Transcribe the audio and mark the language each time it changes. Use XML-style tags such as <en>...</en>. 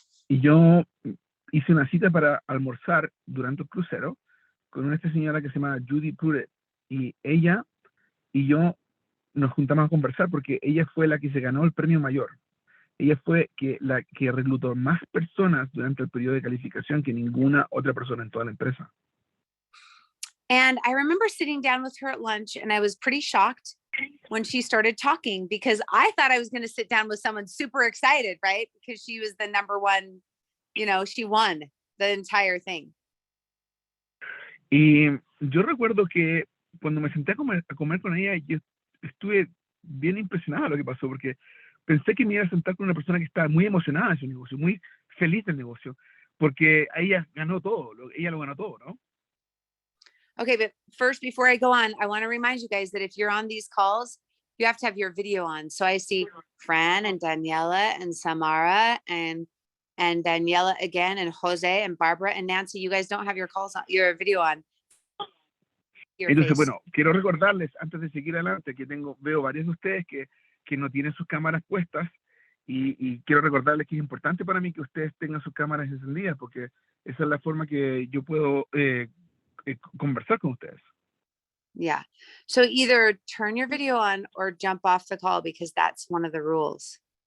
<es>Y yo hice una cita para almorzar durante el crucero con una señora que se llama Judy Pruitt, y ella y yo nos juntamos a conversar porque ella fue la que se ganó el premio mayor. Ella fue la que reclutó más personas durante el periodo de calificación que ninguna otra persona en toda la empresa.</es> <en>And I remember sitting down with her at lunch, and I was pretty shocked when she started talking, because I thought I was going to sit down with someone super excited, right? Because she was the number one, she won the entire thing.</en> <es>Y yo recuerdo que cuando me senté a comer con ella, yo estuve bien impresionado de lo que pasó, porque pensé que me iba a sentar con una persona que estaba muy emocionada en su negocio, muy feliz del negocio, porque ella ganó todo, ella lo ganó todo, ¿no?</es> <en>Okay, but first, before I go on, I want to remind you guys that if you're on these calls, you have to have your video on. So I see Fran and Daniela and Samara and Daniela again, and Jose and Barbara and Nancy. You guys don't have your calls on, your video on.</en> <es>Entonces, bueno, quiero recordarles antes de seguir adelante que veo varios de ustedes que no tienen sus cámaras puestas, y quiero recordarles que es importante para mí que ustedes tengan sus cámaras encendidas, porque esa es la forma que yo puedo conversar con ustedes.</es> <en>Yeah. So either turn your video on or jump off the call, because that's one of the rules.</en>